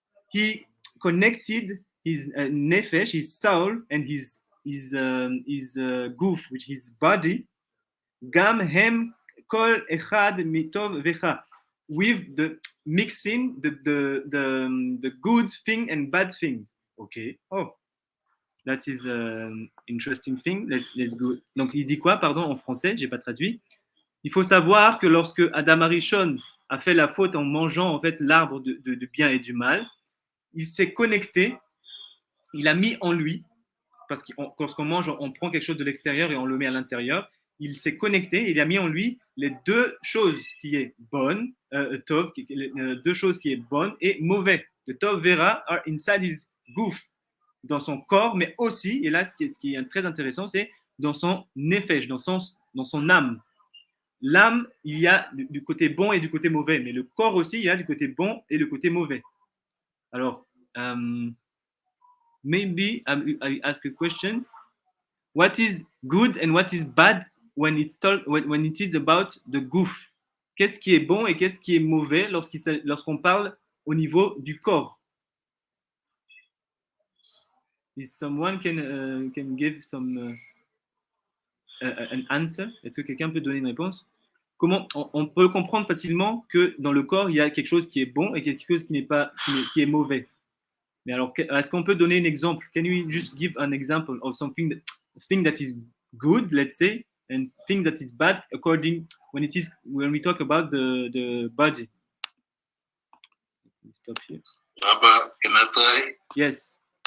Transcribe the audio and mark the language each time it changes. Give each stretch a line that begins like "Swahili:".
English: he connected his nefesh, his soul, and his guf, which is his body,
Hebrew: gam hem kol echad mitov vecha,
English: with the mixing the good thing and bad thing. Okay. Oh, that is an interesting thing. Let's go.
French: Donc il dit quoi, pardon, en français, j'ai pas traduit. Il faut savoir que lorsque Adam Arishon a fait la faute en mangeant en fait l'arbre de bien et du mal, il s'est connecté, il a mis en lui, parce que lorsqu'on mange, on prend quelque chose de l'extérieur et on le met à l'intérieur. Il s'est connecté, il a mis en lui les deux choses qui est bonne, tov, deux choses qui est bonne et mauvais.
English: The tov vera are inside his goof,
French: dans son corps, mais aussi, et là ce qui est très intéressant, c'est dans son nefesh, dans son âme. L'âme, il y a du côté bon et du côté mauvais, mais le corps aussi, il y a du côté bon et le côté mauvais.
English: Alors, maybe I ask a question. What is good and what is bad when it is about the goof?
French: Qu'est-ce qui est bon et qu'est-ce qui est mauvais lorsqu'on parle au niveau du corps?
English: Is someone can give some an answer?
French: Est-ce que quelqu'un peut donner une réponse? Comment on peut comprendre facilement que dans le corps il y a quelque chose qui est bon et quelque chose qui est mauvais. Mais alors, est-ce qu'on peut donner un exemple?
English: Can you just give an example of thing that is good, let's say, and thing that is bad when we talk about the body? Stop here. Rabba, can I try? Yes.